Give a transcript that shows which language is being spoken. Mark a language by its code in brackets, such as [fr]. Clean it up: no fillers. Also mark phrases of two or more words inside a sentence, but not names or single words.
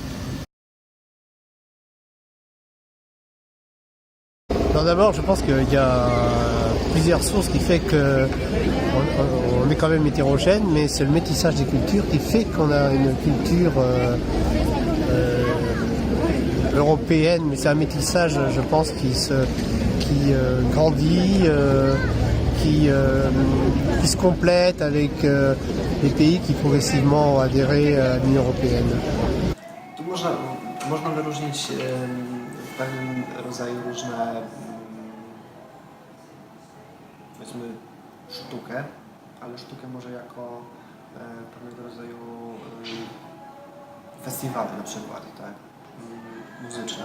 [fr] Alors d'abord, je pense qu'il y a plusieurs sources qui fait que on est quand même hétérogène, mais c'est le métissage des cultures qui fait qu'on a une culture européenne, mais c'est un métissage, je pense, qui grandit, qui se complète avec les pays qui progressivement ont adhéré à l'Union européenne. [pl] Tu można wyróżnić w pewnym rodzaju różne, powiedzmy, sztukę, ale sztukę może jako pewnego rodzaju festiwale na przykład, tak, muzyczne.